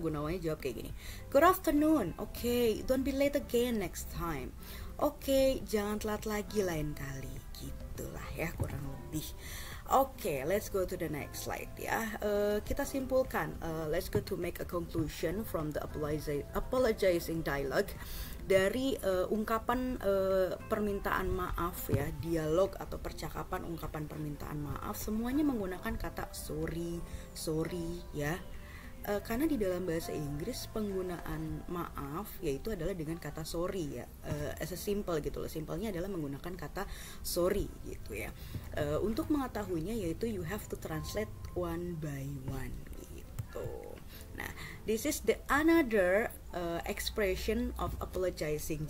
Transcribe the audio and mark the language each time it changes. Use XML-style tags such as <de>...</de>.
<en>Gunawannya jawab kayak gini, "Good afternoon, okay, don't be late again next time.</en> <id>Oke, jangan telat lagi lain kali." Gitulah ya kurang lebih.</id> <en>Oke, let's go to the next slide ya.</en> <id>Kita simpulkan,</id> <en>let's go to make a conclusion from the apologizing dialogue.</en> <id>Dari ungkapan permintaan maaf ya, dialog atau percakapan ungkapan permintaan maaf semuanya menggunakan kata sorry ya. Karena di dalam bahasa Inggris penggunaan maaf yaitu adalah dengan kata sorry ya,</id> <en>as a simple</en> <id>gitu loh. Simpelnya adalah menggunakan kata sorry gitu ya. Untuk mengetahuinya yaitu</id> <en>you have to translate one by one</en> <id>gitu.</id> <en>Nah, this is the another expression of apologizing.</en>